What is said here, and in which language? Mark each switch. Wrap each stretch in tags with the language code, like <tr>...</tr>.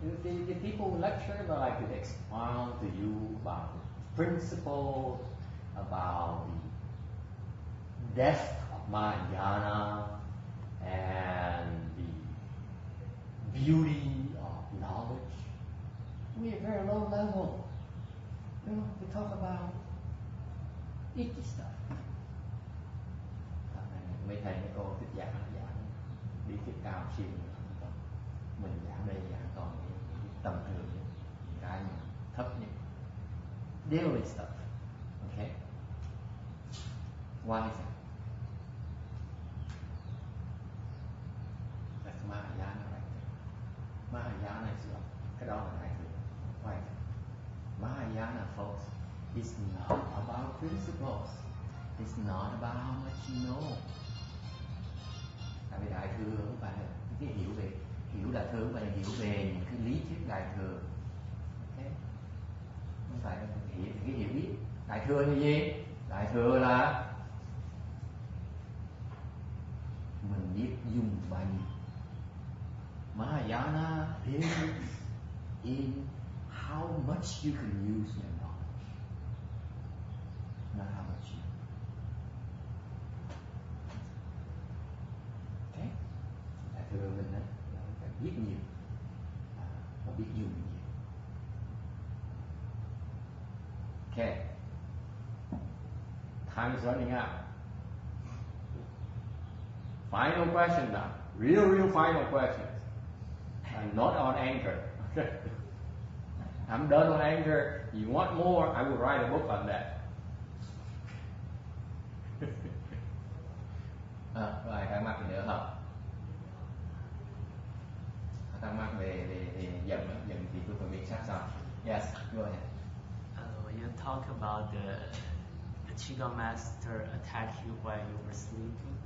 <en>The people who lecture, they like to expound to you about the principles, about the depth of Mahayana and the beauty of knowledge. We are very low level. You know, we talk about icky stuff.</en> <vi>Mấy thầy mấy cô thích giảng lý thuyết cao siêu, mình giảng đây giảng toàn cái tầm thường, cái mà thấp nhất,</vi> <en>daily stuff. Okay? Why is that? That's Mahayana right there. Mahayana is love.</en> <vi>Cái đó là đại thừa.</vi> <en>Why is that? Mahayana, folks, is not about principles. It's not about how much you know.</en> <vi>Tại vì đại thừa không phải là cái hiểu đại thừa không phải là hiểu về những cái lý thuyết đại thừa. Okay? Không phải là cái hiểu biết. Đại thừa là gì? Đại thừa là mình biết dùng bằng.</vi> <en>Mahayana is in how much you can use your knowledge, not how much you. Okay?</en> <vi>Đại thừa mình đó, phải biết nhiều và biết dùng nhiều. Okay.</vi> <en>Time is running out. Final question now. Real final questions. I'm not on anger. Okay. I'm done on anger. You want more? I will write a book on that.</en> <vi>Rồi thắc mắc gì nữa không? Thắc mắc về giận thì tôi phải biết sát sao.</vi> <en>Yes, go ahead. You talk about the Qigong master attacked you while you were sleeping.</en>